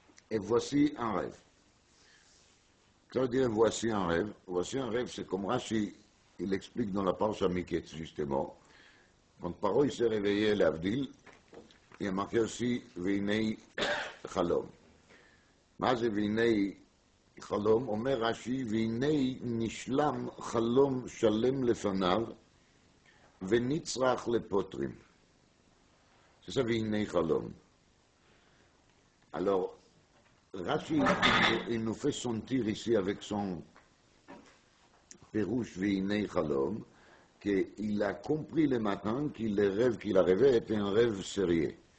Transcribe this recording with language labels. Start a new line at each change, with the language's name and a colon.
French: Et voici un rêve. Ça veut dire voici un rêve. Voici un rêve, c'est comme Rashi, il explique dans la Parsha Miketz, justement. Quand Paro il s'est réveillé, l'Avdil, il y a marqué aussi
Hebrew: Vinei Chalom. מה זה והנה חלום? אומר רש"י, והנה נשלם חלום שלם לפניו ונצרך לפותרים.
French: C'est ça,
Hebrew: והנה חלום.
French: Alors, Rashi, il nous fait sentir ici avec son Pérouche והנה חלום, qu'il a compris le matin que le rêve qu'il a rêvé était un rêve sérieux.